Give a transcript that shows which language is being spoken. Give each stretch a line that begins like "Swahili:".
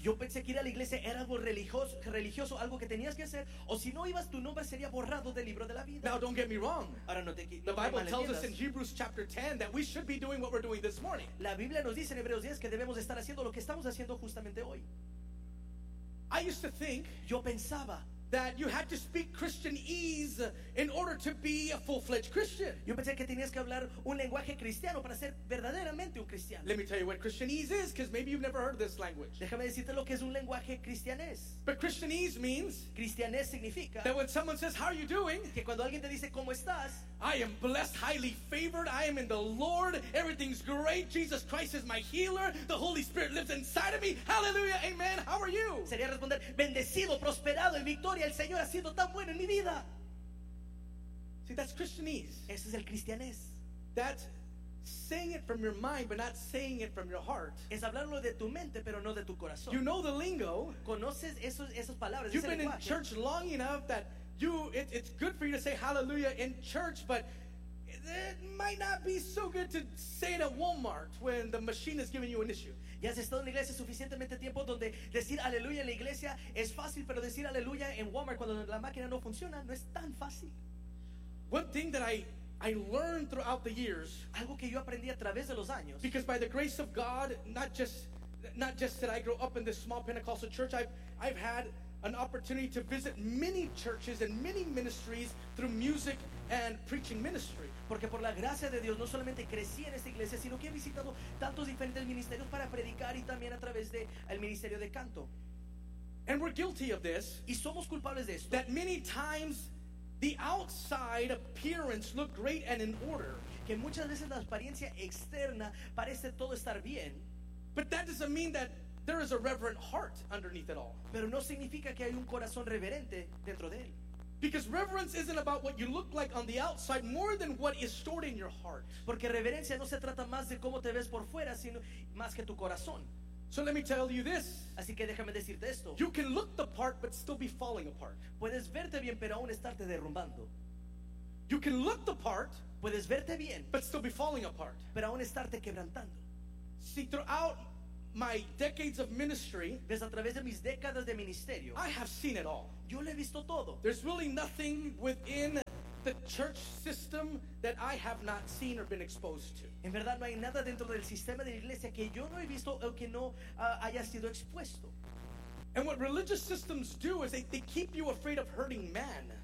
Spanish: Yo pensé que ir a la iglesia era algo religioso, algo que tenías que hacer, o si no ibas, tu nombre sería borrado del libro de la vida.
English: Now don't get me wrong.
Spanish: Ahora no te
English: The Bible tells us in Hebrews chapter 10 that we should be doing what we're doing this morning.
Spanish: La Biblia nos dice en Hebreos 10 que debemos estar haciendo lo que estamos haciendo justamente hoy.
English: I used to think.
Spanish: Yo pensaba.
English: That you had to speak Christianese in order to be a full-fledged Christian.
Spanish: Yo pensé que tenías que hablar un lenguaje cristiano para ser verdaderamente un cristiano.
English: Let me tell you what Christianese is, because maybe you've never heard this language.
Spanish: Déjame decirte lo que es un lenguaje cristianés.
English: But Christianese means
Spanish: cristianés significa
English: that when someone says, "How are you doing?"
Spanish: Que cuando alguien te dice cómo estás,
English: I am blessed, highly favored. I am in the Lord. Everything's great. Jesus Christ is my healer. The Holy Spirit lives inside of me. Hallelujah. Amen. How are you?
Spanish: Sería responder bendecido, prosperado, en victoria. El Señor ha sido tan bueno en mi vida.
English: See, that's Christianese.
Spanish: Eso es el cristianés.
English: That's saying it from your mind, but not saying it from your heart.
Spanish: Es hablarlo de tu mente, pero no de tu corazón.
English: You know the lingo.
Spanish: Conoces esas palabras.
English: You've been
Spanish: lenguaje.
English: In church long enough that you it's good for you to say hallelujah in church, but it might not be so good to say it at Walmart when the machine is giving you an issue.
Spanish: Ya has estado en la iglesia suficientemente tiempo donde decir aleluya en la iglesia es fácil, pero decir aleluya en Walmart cuando la máquina no funciona no es tan fácil.
English: One thing that I learned throughout the years,
Spanish: algo que yo aprendí a través de los años,
English: because by the grace of God, not just that I grew up in this small Pentecostal church, I've had an opportunity to visit many churches and many ministries through music and preaching ministry.
Spanish: Porque por la gracia de Dios no solamente crecí en esta iglesia, sino que he visitado tantos diferentes ministerios para predicar y también a través de el ministerio de canto.
English: And we're guilty of this.
Spanish: Y somos culpables de esto.
English: That many times the outside appearance looked great and in order.
Spanish: Que muchas veces la apariencia externa parece todo estar bien.
English: But that doesn't mean that there is a reverent heart underneath it all.
Spanish: Pero no significa que hay un corazón reverente dentro de él.
English: Because reverence isn't about what you look like on the outside more than what is stored in your heart.
Spanish: Porque reverencia no se trata más de cómo te ves por fuera, sino más que tu corazón.
English: So let me tell you this.
Spanish: Así que déjame decirte esto.
English: You can look the part but still be falling apart.
Spanish: Puedes verte bien pero aún estarte derrumbando.
English: You can look the part,
Spanish: puedes verte bien,
English: but still be falling apart.
Spanish: Pero aún estarte quebrantando.
English: See, throughout my decades of ministry,
Spanish: ves, a través de mis décadas de ministerio,
English: I have seen it all.
Spanish: Yo le he visto todo.
English: There's really nothing within the church system that I have not seen or been exposed to.
Spanish: En verdad no hay nada dentro del sistema de la iglesia que yo no he visto o que no haya sido expuesto.
English: And what religious systems do is they keep you afraid of hurting man.